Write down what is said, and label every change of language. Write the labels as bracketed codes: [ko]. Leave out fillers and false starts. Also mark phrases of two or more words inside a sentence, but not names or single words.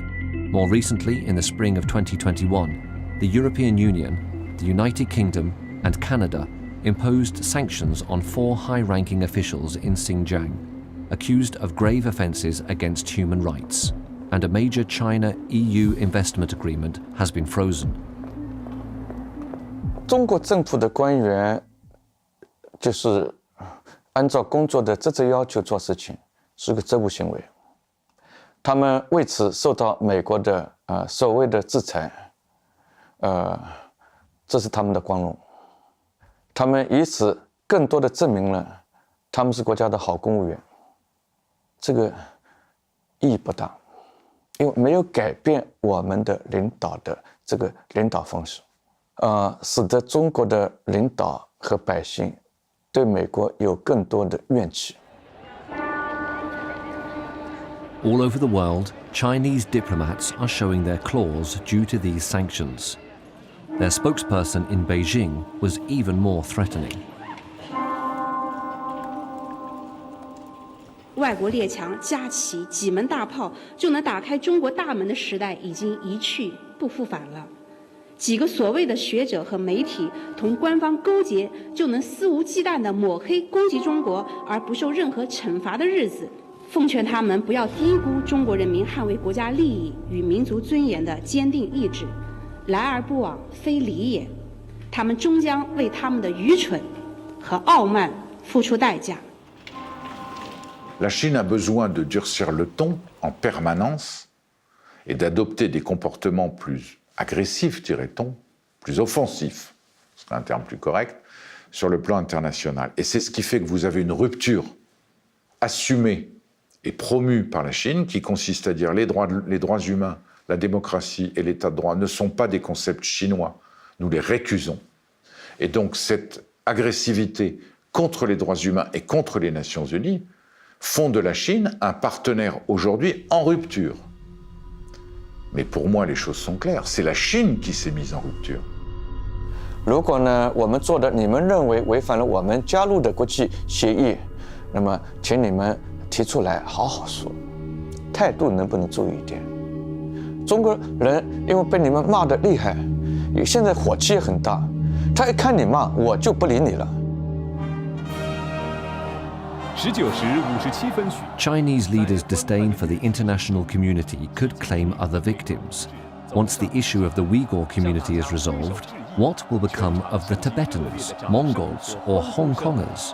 [en] More recently, in the spring of 2021, the European Union, the United Kingdom, and Canada imposed sanctions on 4 high-ranking officials in Xinjiang, accused of grave offences against human rights, and a major China-EU investment agreement has been frozen. [zh] 中国政府的官员就是按照工作的职责要求做事情，是个职务行为。他们为此受到美国的所谓的制裁，这是他们的光荣。他们以此更多的证明了他们是国家的好公务员。这个意义不大，因为没有改变我们的领导的这个领导方式，使得中国的领导和百姓对美国有更多的怨气。 [en] All over the world, Chinese diplomats are showing their claws due to these sanctions. Their spokesperson in Beijing was even more threatening. [zh] 外国列强架起几门大炮就能打开中国大门的时代已经一去不复返了。几个所谓的学者和媒体同官方勾结，就能肆无忌惮地抹黑攻击中国而不受任何惩罚的日子，奉劝他们不要低估中国人民捍卫国家利益与民族尊严的坚定意志。来而不往非礼也，他们终将为他们的愚蠢和傲慢付出代价。 [fr] La Chine a besoin de durcir le ton en permanence et d'adopter des comportements plus agressifs, dirait-on, plus offensifs, ce serait un terme plus correct, sur le plan international. Et c'est ce qui fait que vous avez une rupture assumée et promue par la Chine qui consiste à dire les droits humains, la démocratie et l'état de droit ne sont pas des concepts chinois, nous les récusons. Et donc cette agressivité contre les droits humains et contre les Nations Unies font de la Chine un partenaire aujourd'hui en rupture. Mais pour moi, les choses sont claires, c'est la Chine qui s'est mise en rupture. [zh] 如果呢，我们做的你们认为违反了我们加入的国际协议，那么请你们提出来好好说，态度能不能注意一点？中国人因为被你们骂得厉害，现在火气也很大，他一看你骂，我就不理你了。 [en] Chinese leaders' disdain for the international community could claim other victims. Once the issue of the Uighur community is resolved, what will become of the Tibetans, Mongols, or Hong Kongers?